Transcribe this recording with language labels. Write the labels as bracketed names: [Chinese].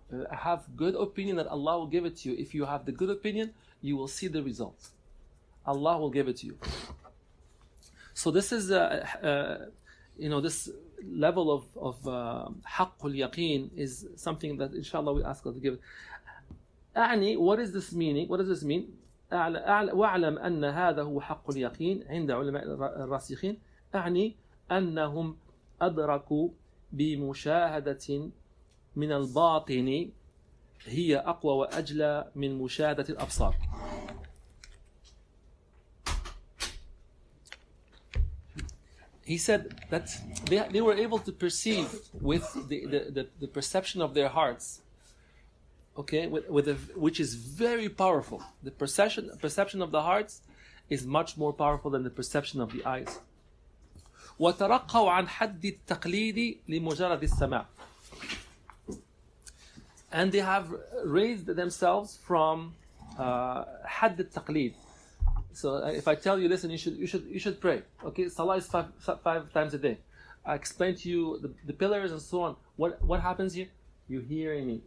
[English] Have good opinion that Allah will give it to you. If you have the good opinion, you will see the result. Allah will give it to you. So this is, this level of haqqul yaqeen is something that inshallah we ask Allah to give it. What is this meaning? What does this mean? [Arabic] واعلم أن هذا هو حق اليقين عند علماء الراسخين أعني أنهم أدركوا بمشاهدة من الباطن هي أقوى وأجلى من مشاهدة الأبصار. [English] He said that they were able to perceive with the perception of their hearts, okay, which is very powerful. The perception of the hearts is much more powerful than the perception of the eyes. [Arabic] وترقوا عن حد التقليد لمجرد السماع. [English] And they have raised themselves from [Arabic] حد التقليد. [English] So if I tell you, listen, you should pray. Okay, Salah is five times a day. I explain to you the pillars and so on. What happens here? You're hearing me.